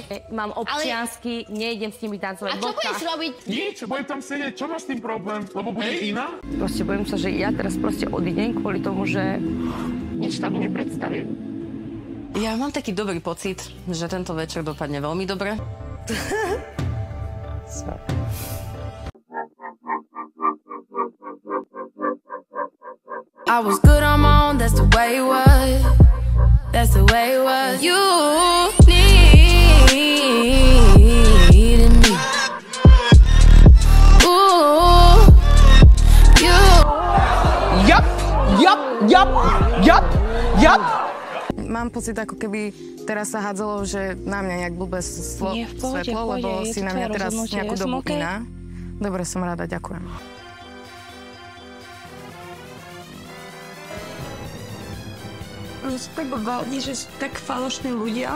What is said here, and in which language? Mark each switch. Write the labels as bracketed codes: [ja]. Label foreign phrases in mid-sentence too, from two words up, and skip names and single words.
[sk] Mám občiansky, nejdem s nimi tancovať. A čo budeš robiť? Nič, budem tam sedieť, čo máš s tým problém? Lebo bude iná? Proste bojím sa, že ja teraz proste odídem kvôli tomu, že nič tam nepredstavím. Ja mám taký dobrý pocit, že tento večer dopadne veľmi dobre. [en] I was good on my own, that's the way it was. That's the way it was. You needed me. Ooh, you. Yup. [sk] Mám pocit, ako keby teraz sa hádzalo, že na mňa nejak blbé svetlo, lebo si na mňa teraz nejakú dobu iná. Dobre, som rada, ďakujem. Že tak valí, že sú tak falošní ľudia.